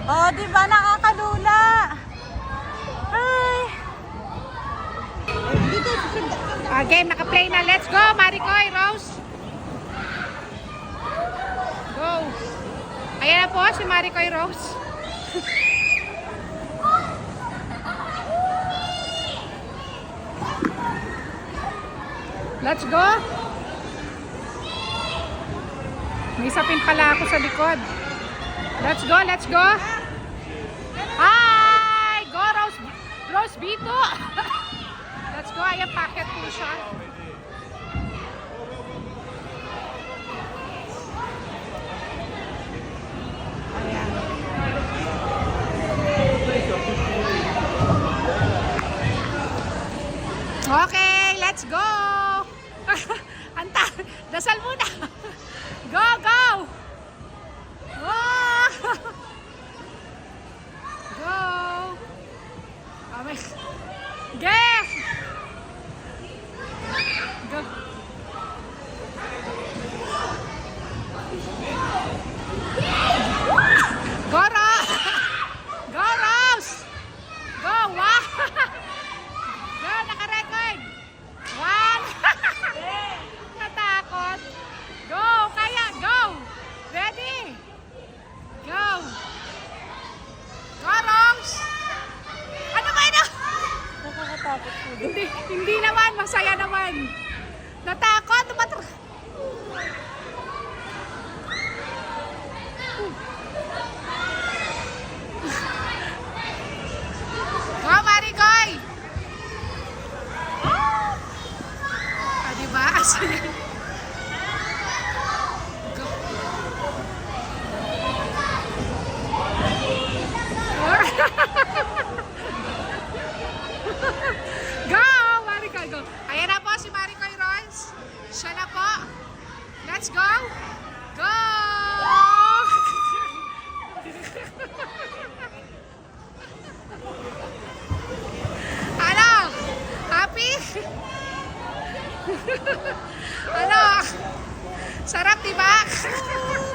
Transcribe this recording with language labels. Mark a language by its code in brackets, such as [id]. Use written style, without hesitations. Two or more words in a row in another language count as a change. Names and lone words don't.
[tl] di ba? Nakakalula. Ay. Game, naka-play na. [en] Let's go, Maricoy, Rose. Go. [tl] Ayan na po si Maricoy Rose. [en] Let's go. [tl] May sapin pala ako sa likod. [en] Let's go, let's go. Hi! Go, Rose. Rose Bito. Let's go. [tl] Ayan, packet po siya. Ayan. [en] Okay, let's go. [tl] Anta, dasal muna. [en] Go, go. Oh. Go. Get. Go. Go, Rose. Go, Rose. Go, wow. Go, [tl] naka-record. [en] One. [tl] Natakot. Go, kaya, go. [en] Ready. Go. Go, Rose. [tl] Ano ba ito? Nakakatakot po. Hindi naman, masaya naman. [en] Natakot, Go, Maricoy! [tl] Ah, diba? Sige. [en] Go. Go, Maricoy, go. [tl] Ayan na po si Maricoy Rose. Siya na po. [en] Let's go. Go! [tl] Ano? [en] Happy? Ano? [tl] Sarap, diba?